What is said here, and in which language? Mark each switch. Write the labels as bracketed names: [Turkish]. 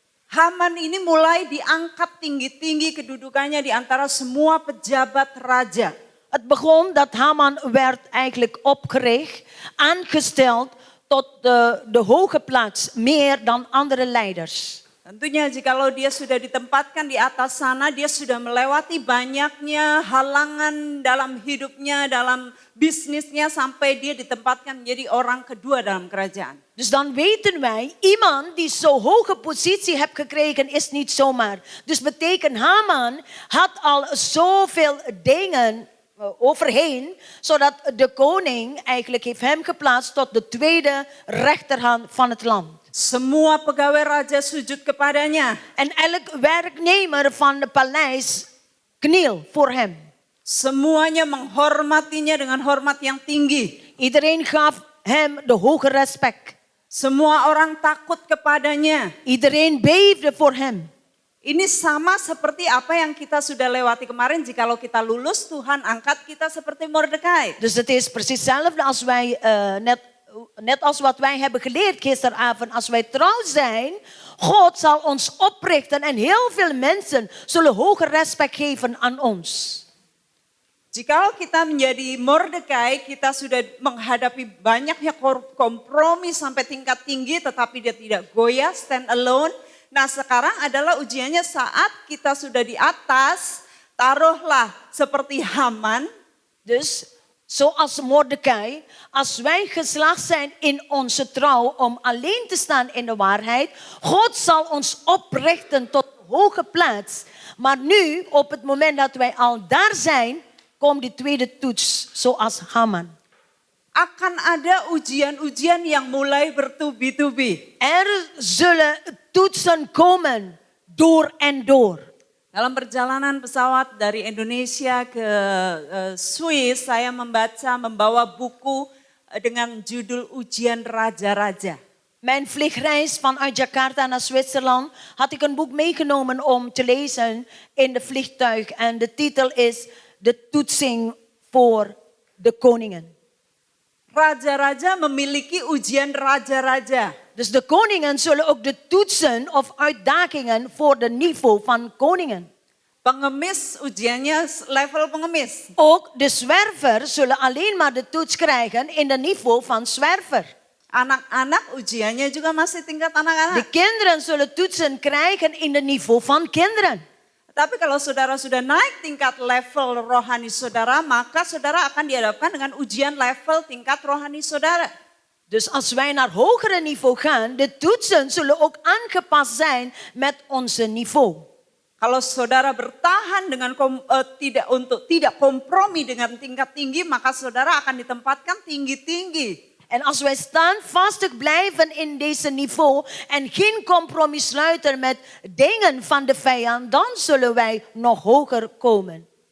[Indonesian] Haman ini mulai diangkat tinggi-tinggi kedudukannya di antara semua pejabat raja. [Dutch] Het begon dat Haman werd eigenlijk opgericht, aangesteld tot de hoge plaats, meer dan andere leiders. [Indonesian] Tentunya jikalau dia sudah ditempatkan di atas sana, dia sudah melewati banyaknya halangan dalam hidupnya, dalam bisnisnya, sampai dia ditempatkan menjadi orang kedua dalam kerajaan. [Dutch] Dus dan weten wij, iemand die zo'n hoge positie heeft gekregen is niet zomaar. Dus betekent Haman had al zoveel dingen overheen, zodat de koning eigenlijk heeft hem geplaatst tot de tweede rechterhand van het land. [Indonesian] Semua pegawai raja sujud kepadanya. [Dutch] En elk werknemer van het paleis kniel voor hem. [Indonesian] Semuanya menghormatinya dengan hormat yang tinggi. [Dutch] Iedereen gaf hem de hoge respect. [Indonesian] Semua orang takut kepadanya. [Dutch] Iedereen beefde voor hem. [Indonesian] Ini sama seperti apa yang kita sudah lewati kemarin. Jikalau kita lulus, Tuhan angkat kita seperti Mordekai. [Dutch] Dus het is precies hetzelfde als wij net net als wat wij hebben geleerd gisteravond, als wij trouw zijn, God zal ons oprichten en heel veel mensen zullen hoger respect geven aan ons. [Indonesian] Jikalau kita menjadi Mordekai, kita sudah menghadapi banyaknya kompromi sampai tingkat tinggi tetapi dia tidak goyah, [English] stand alone. [Indonesian] Nah sekarang adalah ujiannya saat kita sudah di atas, taruhlah seperti Haman. [Dutch] Dus zoals Mordecai, als wij geslaagd zijn in onze trouw om alleen te staan in de waarheid, God zal ons oprichten tot een hoge plaats. Maar nu, op het moment dat wij al daar zijn, komt die tweede toets, zoals Haman. [Indonesian] Akan ada ujian-ujian yang mulai bertubi-tubi. [Dutch] Er zullen toetsen komen, door en door. [Indonesian] Dalam perjalanan pesawat dari Indonesia ke Swiss, saya membawa buku dengan judul Ujian Raja-Raja. [Dutch] Mijn vliegreis vanuit Jakarta naar Zwitserland had ik een boek meegenomen om te lezen in de vliegtuig. En de titel is De toetsing voor de koningen. [Indonesian] Raja-raja memiliki ujian raja-raja. [Dutch] Dus de koningen zullen ook de toetsen of uitdagingen voor de niveau van koningen. [Indonesian] Pengemis ujiannya level pengemis. [Dutch] Ook de zwerver zullen alleen maar de toets krijgen in de niveau van zwerver. [Indonesian] Anak-anak ujiannya juga masih tingkat [Dutch] De [Indonesian] anak-anak. [Dutch] kinderen zullen toetsen krijgen in de niveau van kinderen. [Indonesian] Tapi kalau saudara sudah naik tingkat level rohani saudara, maka saudara akan dihadapkan dengan ujian level tingkat rohani saudara. [Dutch] Dus als wij naar hogere niveau gaan, de toetsen zullen ook aangepast zijn met onze niveau. [Indonesian] Kalau saudara bertahan dengan tidak kompromi dengan tingkat tinggi, maka saudara akan ditempatkan tinggi-tinggi. [Dutch] En als wij standvastig blijven in deze niveau en geen compromis sluiten met dingen van de vijand, dan zullen wij nog hoger komen.